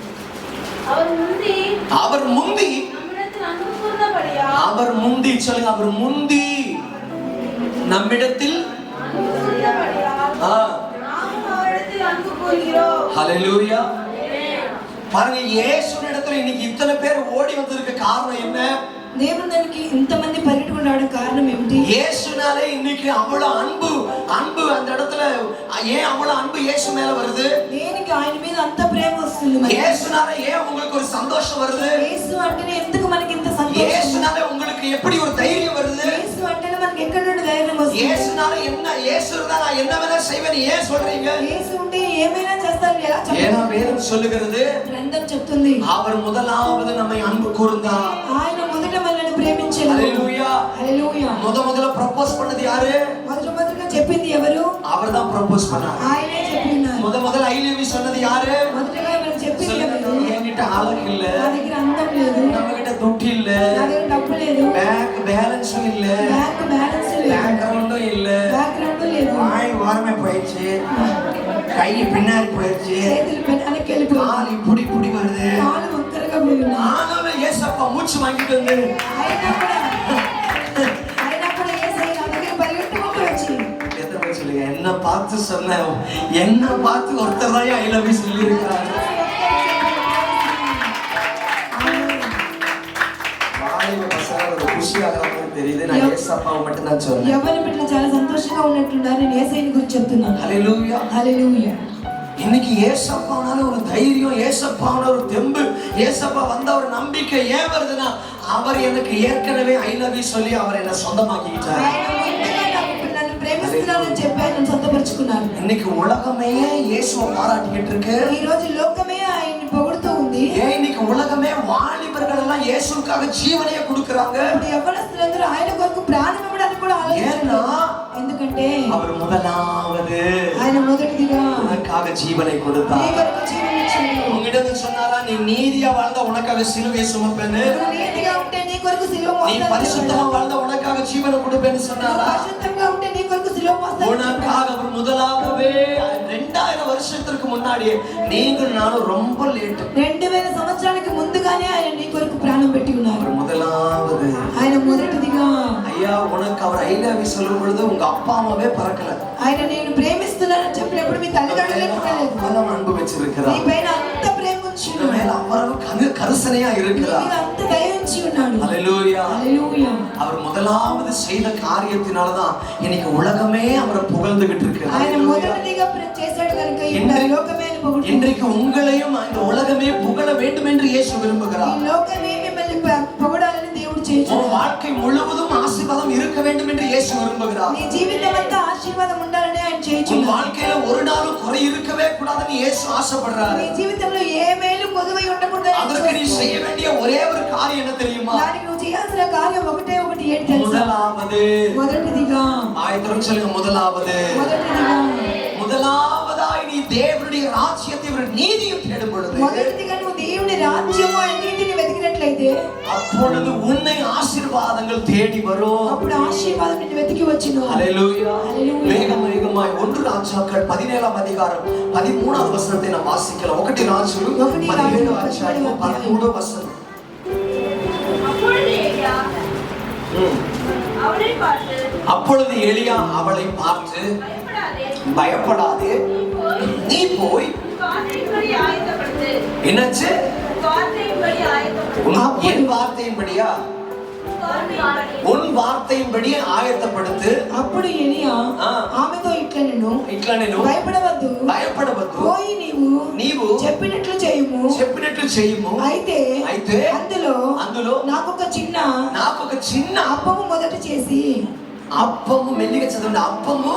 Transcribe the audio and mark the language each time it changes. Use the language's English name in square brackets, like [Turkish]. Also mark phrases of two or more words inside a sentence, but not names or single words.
[Tamil] அவர் முந்தி அவர் முந்தி சொல்லுங்க. அவர் முந்தி நம்மிடத்தில் ஹல்லேலூயா. பாருங்க, இயேசுவினிடத்துல இன்னைக்கு இத்தனை பேர் ஓடி வந்ததுக்கு காரணம் என்ன? [Telugu] దేవునికి ఇంతమంది పరిగెట్టుకుని రావడం కారణం ఏమిటి? [Tamil] இயேசுனாலே இன்னைக்கு அவ்வளவு அன்பு அந்த இடத்துல. ஏன் அவ்வளவு அன்பு இயேசு மேல வருது? [Telugu] దేనికి ఆయన మీద అంత ప్రేమ వస్తుంది? [Tamil] இயேசுனாலே ஏன் உங்களுக்கு ஒரு சந்தோஷம் வருது? [Telugu] యేసు అంటేనే ఎందుకు మనకి ఇంత సంతోషం? [Tamil] இயேசுனாலே உங்களுக்கு எப்படி ஒரு தைரியம் வருது? [Telugu] యేసు అంటేనే మనకి ఎక్కడ నుండి ధైర్యం వస్తుంది? [Tamil] இயேசுனாலே என்ன, இயேசு இருந்தா நான் என்ன வேணா செய்வேன் ஏன் சொல்றீங்க? [Telugu] యేసు ఉంటే ఏమైనా చేస్తాను ఎలా చెప్పండి? [Tamil] ஏன்னா வேதம் சொல்லுகிறது, [Telugu] గ్రంథం చెప్తుంది [Tamil] அவர் முதலாவது நம்மை அன்பு கூர்ந்தார். [Telugu] ఆయన మొదట మనల్ని ప్రేమించాడు. [Tamil] ஹல்லேலூயா. [Telugu] హల్లెలూయా. [Tamil] முதல்ல ப்ரப்போஸ் பண்ணது யாரு? [Telugu] మొదటగా చెప్పింది ఎవరు? [Tamil] அவர்தான் ப்ரப்போஸ் பண்ணார். [Telugu] ఆయనే చెప్పినారు. [Tamil] முதல்ல [English] I love you [Tamil] சொன்னது யாரு? [Telugu] మొదటగా మనం చెప్పింది ఎవరు? [Tamil] என்கிட்ட அழகு இல்ல, [Telugu] నా దగ్గర అందం లేదు, [Tamil] நம்ம கிட்ட துட்டு இல்ல, [Telugu] నా దగ్గర డబ్బు లేదు, [English] bank balance [Tamil] இல்ல, [English] bank balance [Telugu] లేదు, [Tamil] பேக்ரவுண்டும் இல்ல, [Telugu] బ్యాక్గ్రౌండ్ లేదు, [Tamil] வாய் ஓரமே போயிடுச்சு, கை பின்னாடி போயிடுச்சு, [Telugu] చేతులు వెనక్కి వెళ్ళిపోయి, [Tamil] கால் இப்படி வருது, [Telugu] కాలు వంకరగా పోయి ఉన్నాయి. [Tamil] ஆனாலும் ஏசப்பா மூச்சு வாங்கிட்டு வந்து [Telugu] అయినప్పుడు యేసయ్య నా దగ్గర పరిగెట్టుకుంటూ వచ్చి [Tamil] எத்தனை சொல்லுங்க, என்ன பார்த்து சொன்ன, என்ன பார்த்து ஒருத்தர் தான் [English] I love you [Tamil] சொல்லி இருக்காரு. தெரியுது, நான் ஏசப்பாவை மட்டும் தான் சொல்றேன். [Telugu] యవ్వన బిడ్డలు చాలా సంతోషంగా ఉన్నట్లున్నారు. నేను యేసయ్యని గురించి చెప్తున్నాను. [Tamil] ஹல்லேலூயா. [Telugu] హల్లెలూయా. [Tamil] இன்னைக்கு ஏசப்பானால ஒரு தைரியம், ஏசப்பானால ஒரு தெம்பு, ஏசப்பா வந்த ஒரு நம்பிக்கை ஏன் வருதுன்னா, அவர் எனக்கு ஏற்கனவே [English] I love you [Tamil] சொல்லி அவர் என்ன சொந்தமாக்கிட்டார். [Telugu] నన్ను ప్రేమిస్తున్నానని చెప్పి నన్ను సొంతపరుచుకున్నారు. [Tamil] இன்னைக்கு உலகமே இயேசுவை பாராட்டிக்கிட்டு இருக்கு. [Telugu] ఈ రోజు లోకమే ఆయన్ని పొగుడుతూ ఉంది. [Tamil] ஏன் இன்னைக்கு உலகமே வாலிபர்கள் எல்லாம் இயேசுவுக்காக ஜீவனையே கொடுக்கறாங்க. [Telugu] ఇప్పుడు యవ్వనస్తులందరూ ఆయన కొరకు ప్రాణం ఇవ్వడానికి కూడా ఆలోచిస్తున్నారు. ఎందుకంటే [Tamil] அவர் முதலாவது [Telugu] ఆయన మొదటిదిగా [Tamil] உனக்காக ஜீவனை கொடுத்தார். [Telugu] నీ కొరకు జీవన ఇచ్చాడు. [Tamil] உன்னிடம் சொன்னாரா, நீ நீதியா வாழ்ந்த உனக்காக சிலுவையை சுமப்பேன்னு, [Telugu] నువ్వు నీతిగా ఉంటే నీ కొరకు సిలువ [Tamil] நீ [Telugu] మోస్తాను, [Tamil] பரிசுத்தமா வாழ்ந்த உனக்காக ஜீவனை கொடுப்பேன்னு சொன்னாரா? [Telugu] పరిశుద్ధంగా ఉంటే నీ కొరకు సిలువ మోస్తాను. [Tamil] உனக்காக அவர் முதலாகவே 2000 வருஷத்துக்கு முன்னாடியே நீங்கள் நானும் ரொம்ப லேட். [Telugu] 2000 సంవత్సరాలకు ముందుగానే ఆయన నీ కొరకు ప్రాణం పెట్టి ఉన్నారు. [Tamil] அவர் முதலாவது. [Telugu] ఆయన మొదటిదిగా. [Tamil] ஐயா, உனக்கு அவர் [English] I love you [Tamil] சொல்லும் பொழுது உங்க அப்பா அம்மாவே பறக்கல. [Telugu] ఆయన నేను ప్రేమిస్తున్నానని చెప్పినప్పుడు మీ తల్లిదండ్రులే పుట్టలేదు. [Tamil] அவ்வளவு அன்பு வச்சிருக்கிறார். [Telugu] నీ పైన అంత ప్రేమ ఉంచి [Tamil] உன் மேல அவ்வளவு கருசனையா இருக்கிறார். [Telugu] నీ అంత దయ ఉంచి ఉన్నాడు. [Tamil] ஹல்லேலூயா. [Telugu] హల్లెలూయా. [Tamil] அவர் முதலாவது செய்த காரியத்தினாலதான் இன்னைக்கு உலகமே அவரை புகழ்ந்துகிட்டு இருக்கு. [Telugu] ఆయన మొదటిదిగా చేశాడు కనుక ఈ లోకమే పొగుడుతుంది. [Tamil] இன்றைக்கு உங்களையும் இந்த உலகமே புகழ வேண்டும் என்று இயேசு விரும்புகிறார். [Telugu] ఈ లోకమే మిమ్మల్ని పొగడాలని దేవుడు చేశాడు. [Tamil] உன் வாழ்க்கை முழுவதும் ஆசீர்வாதம் இருக்க வேண்டும் என்று இயேசு விரும்புகிறார். [Telugu] నీ జీవితం అంతా ఆశీర్వాదం ఉండాలని ఆయన [Tamil] உன் [Telugu] చేయించున్నాడు. [Tamil] வாழ்க்கையில ஒரு நாளும் குறை இருக்கவே கூடாதுன்னு இயேசு ஆசைப்படுறாரு. [Telugu] నీ జీవితంలో ఏ మేలు కొదువై ఉండకూడదని [Tamil] அதற்கு நீ செய்ய வேண்டிய ஒரே ஒரு காரியம் என்ன தெரியுமா? [Telugu] దానికి నువ్వు చేయాల్సిన కార్యం ఒకటి ఏంటి తెలుసా? [Tamil] முதலாவது. [Telugu] మొదటిదిగా. [Tamil] ஆயத்தம் சொல்லுங்க. முதலாவது. முதலாவதாய் நீ தேவனுடைய ராஜ்யத்தை நீதியும் தேடும் பொழுது, [Telugu] మొదటిదిగా నువ్వు దేవుని రాజ్యము ఆయన నీతిని వెతికినట్లయితే [Tamil] அப்பொழுது உன்னை ஆசீர்வாதங்கள் தேடி வரும். [Telugu] అప్పుడు ఆశీర్వాదం నిన్ను వెతికి వచ్చును. [Tamil] ஹல்லேலூயா. வேகமாய் 1 ராஜாக்கள் 17ஆம் அதிகாரம் 13வது வசனத்தை நாம் வாசிக்கலாம். 1 ராஜாக்கள் 17 அத்தியாயம் 13 வசனம். அப்பொழுது எலியா அவளை பார்த்து, பயப்படாதே, நீ போய் என்னாச்சு? என் வார்த்தையின்படியா? உன் வார்த்தையின்படி ஆயத்தப்படுத்து. [Telugu] అప్పుడు ఎలియా ఆమెతో ఇట్లా నేను భయపడవద్దు, పోయి నీవు చెప్పినట్లు చేయుము. అయితే అందులో నాకొక చిన్న అప్పము మొదట చేసి, అప్పము మెల్లిగా చదవండి. అప్పము